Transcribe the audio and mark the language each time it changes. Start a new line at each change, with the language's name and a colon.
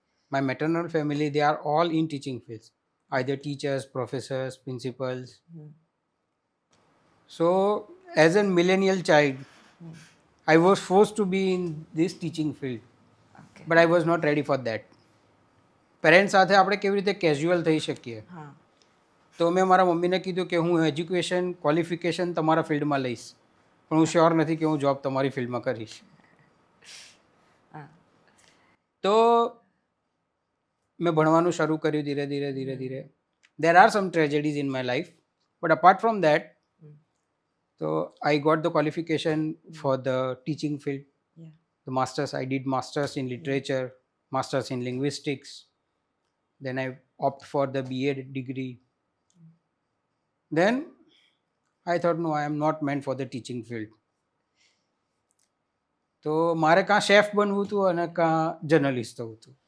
English: My maternal family, they are all in teaching fields, either teachers, professors, principals. So, as a millennial child, I was forced to be in this teaching field, Okay. but I was not ready for that.
Gujarati: Parents સાથે આપણે કેવી રીતે casual થઈ શકીએ, Huh. તો મેં મારા મમ્મીને કીધું કે હું એજ્યુકેશન ક્વોલિફિકેશન તમારા ફિલ્ડમાં લઈશ, પણ હું શ્યોર નથી કે હું જોબ તમારી ફિલ્ડમાં કરીશ. તો મેં ભણવાનું શરૂ કર્યું ધીરે ધીરે.
English: There are some tragedies in my life, but apart from that, so I got the qualification for the teaching field. Yeah. The masters, I did masters in literature, masters in linguistics. Then I opt for the BA degree. Then I thought, no, I am not meant for the teaching field.
Gujarati: તો મારે કાં chef બનવું હતું અને કાં journalist થવું હતું.